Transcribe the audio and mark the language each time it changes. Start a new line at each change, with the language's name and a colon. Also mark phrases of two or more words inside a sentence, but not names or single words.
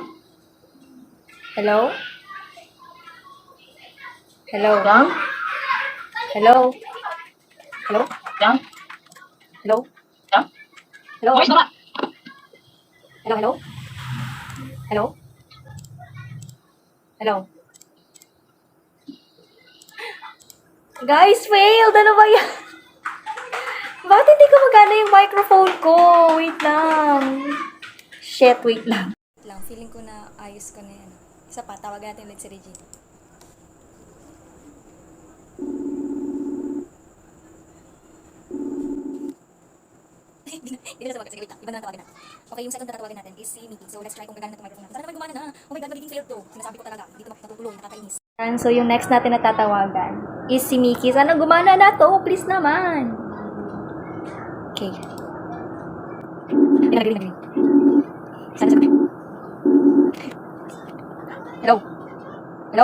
English: Hello? Hello? Yeah? Hello? Hello? Yeah? Hello? Yeah? Hello?
Filipino: Okay, tama.
English: Hello? Hello? Hello? Hello?
Filipino: Guys, failed! Ano ba yan? Bakit hindi ko magana yung microphone ko? Wait lang. Shit, wait lang. Wait lang, feeling ko na ayos ko na yan. Isa pa, tawagan natin ulit si Regine. Hindi na tawagan. Sige, wait lang. Iba na tawagan natin. Okay, yung second na tatawagan natin is si Mickey. So,
English: let's try
Filipino: kung gagana na itong microphone natin. Sana naman gumana na.
English: Oh my God,
Filipino: magiging failed to. Sinasabi ko talaga. Dito natutuloy, nakakainis. So, yung next natin na tatawagan is si Mickey. Sana gumana na to. Please naman. Okay. Nagring. Sana sabi.
English: Hello? Hello?